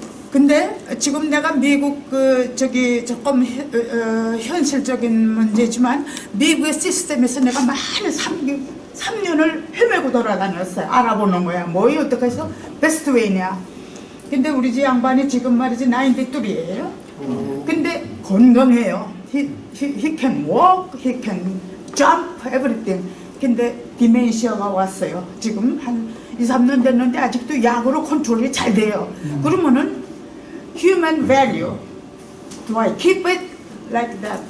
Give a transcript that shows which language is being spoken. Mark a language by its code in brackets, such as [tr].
[ko] 근데 지금 내가 미국 조금 현실적인 문제지만 미국의 시스템에서 내가 많이 3년을 헤매고 돌아다녔어요. 알아보는 거야. 뭐이 어떻게 해서 베스트 웨이냐. 근데 우리 집 양반이 지금 말이지 93예요. 근데 건강해요. [en] He can walk, he can jump, everything. [ko] 근데 디멘시아가 왔어요. 지금 한 2, 3년 됐는데 아직도 약으로 컨트롤이 잘 돼요. 그러면은 [en] human value, do I keep it like that?